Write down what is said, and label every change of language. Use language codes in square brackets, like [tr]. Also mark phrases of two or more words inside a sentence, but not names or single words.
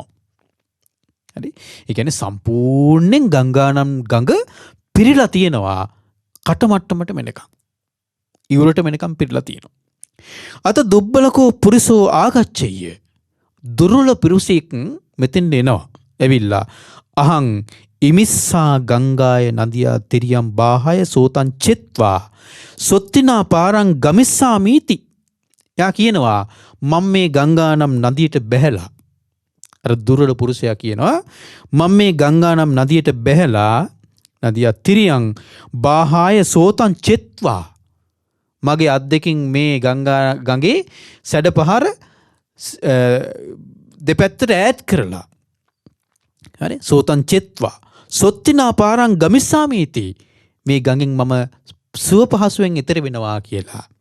[si] හරි ඒ කියන්නේ සම්පූර්ණයෙන් ගංගානම් ගඟ පිරීලා තියෙනවා කටමට්ටමට මෙනකම්. ඉවුරට මෙනකම් පිරීලා තියෙනවා. [pi] අත දුබ්බලකෝ පුරිසෝ ආගච්ඡෙය්‍ය. [si] දුර්වල පුරුෂයෙක් මෙතෙන් එනවා. [pi] ඇවිල්ලා අහං ඉමිස්සා ගංගාය නදියා තිරියම් බාහය සෝතං චෙත්වා සොත්තිනා පාරං ගමිස්සාමීති. [si] යා කියනවා මම මේ ගංගානම් නදියට බැහැලා අර දුර්වල පුරුෂයා කියනවා මම මේ ගංගානම් නදියට බැහැලා [pi] නදියා තිරියම් බාහය සෝතං චෙත්වා [si] මගේ අත් දෙකින් මේ ගඟේ සැඩපහර දෙපැත්තට ඈඩ් කරලා හරි [pi] සෝතං චෙත්වා සොත්තිනා පාරං ගමිස්සාමීති [si] මේ ගඟෙන් මම සුව පහසුවෙන් එතර වෙනවා කියලා.